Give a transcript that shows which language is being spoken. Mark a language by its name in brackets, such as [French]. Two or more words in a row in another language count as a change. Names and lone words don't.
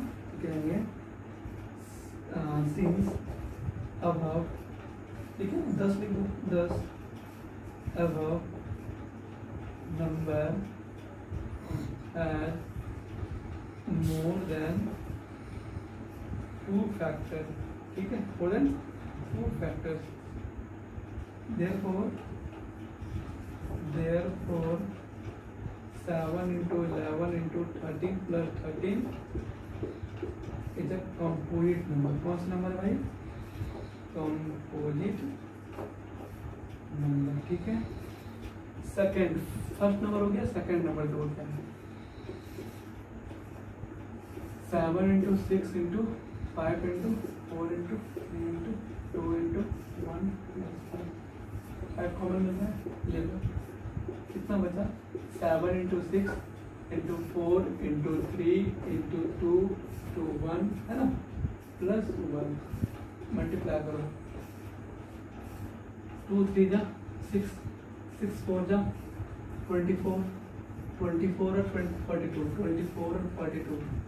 [Hindi] तो कहेंगे [English] since above, [Hindi] ठीक है [English] 10 [Hindi] लिख दो, [English] 10 above number has more than 2 factor, [Hindi] ठीक है, [English] more than 2 factors. Therefore 7 into 11 into 13 plus 13 is a composite number। [Hindi] कौन सा नंबर भाई, [English] composite number. [Hindi] ठीक है, सेकंड, [English] first number [Hindi] हो गया, [English] second number [Hindi] दो क्या है, 7 into 6 into 5 into 4 into 3 into 2 into 1 plus 5 कॉमन मिल रहा है, ले लो, कितना बचा 7 इंटू 6 इंटू 4 इंटू 3 इंटू 2 टू 1 है ना, प्लस 1, मल्टीप्लाई करो, 2 3 जा 6, 6 4 जा 24, 24 और 42, 24 और 42,